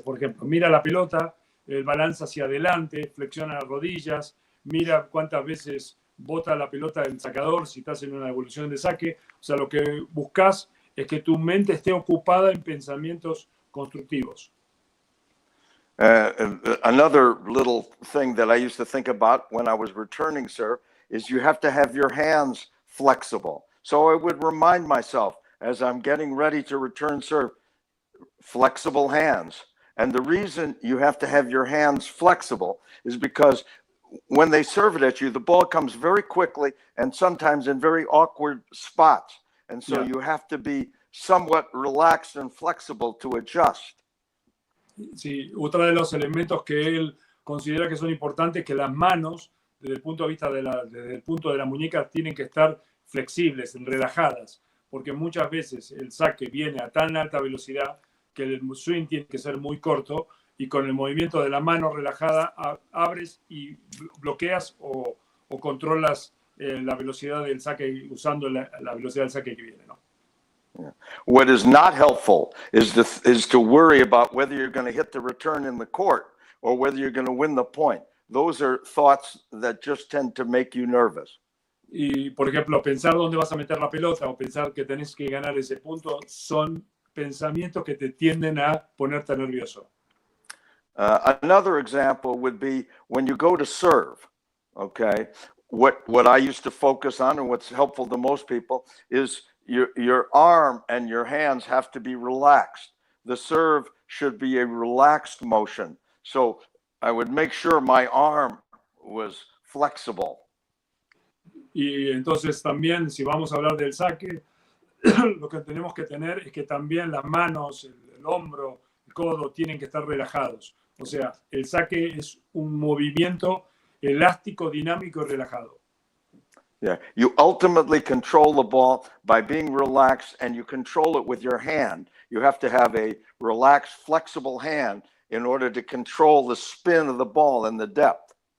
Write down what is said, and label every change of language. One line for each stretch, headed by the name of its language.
Spanish: Por ejemplo, mira la pelota, balanza hacia adelante, flexiona las rodillas, mira cuántas veces bota la pelota del sacador si estás en una evolución de saque. O sea, lo que buscas es que tu mente esté ocupada en pensamientos constructivos.
English: Another little thing that I used to think about when I was returning serve is you have to have your hands flexible. So I would remind myself as I'm getting ready to return serve, flexible hands. And the reason you have to have your hands flexible is because when they serve it at you, the ball comes very quickly and sometimes in very awkward spots. And so you have to be somewhat relaxed and flexible to adjust.
Spanish: Sí, otro de los elementos que él considera que son importantes es que las manos, desde el punto de vista desde el punto de la muñeca, tienen que estar flexibles, relajadas, porque muchas veces el saque viene a tan alta velocidad que el swing tiene que ser muy corto y con el movimiento de la mano relajada abres y bloqueas o controlas la velocidad del saque usando la velocidad del saque que viene, ¿no?
English: What is not helpful is to worry about whether you're going to hit the return in the court or whether you're going to win the point. Those are thoughts that just tend to make you nervous.
Spanish: Y, por ejemplo, pensar dónde vas a meter la pelota o pensar que tenés que ganar ese punto son pensamientos que te tienden a ponerte nervioso.
English: Another example would be when you go to serve, okay? What I used to focus on and what's helpful to most people is your arm and your hands have to be relaxed. The serve should be a relaxed motion. So I would make sure my arm was flexible.
Spanish: Y entonces también, si vamos a hablar del saque, lo que tenemos que tener es que también las manos, el hombro, el codo tienen que estar relajados. O sea, el saque es un movimiento elástico, dinámico y relajado.
English: Yeah, you ultimately control the ball by being relaxed, and you control it with your hand. You have to have a relaxed, flexible hand in order to control the spin of the ball and the depth.